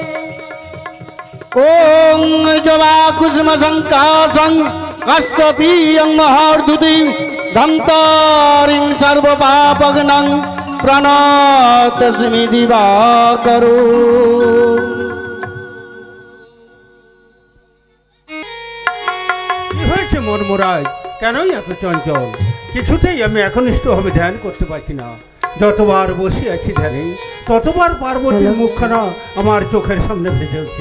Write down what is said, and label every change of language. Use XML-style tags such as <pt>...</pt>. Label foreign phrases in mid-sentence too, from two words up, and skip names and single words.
<sa>ओम जवा कुसुम संकासं कश्यपीयं महार्दुतिं धन्तारिं सर्वपापघ्नं प्रणतोऽस्मि दिवाकरम्।</sa> <bn>মনমরাজ কেনই এত চঞ্চল? কিছুতেই আমি একনিষ্ঠভাবে ধ্যান করতে পারছি না। যতবার বসে আছি ধ্যানে ততবার পার্বতীর মুখখানা আমার চোখের সামনে ভেসে উঠছে।</bn>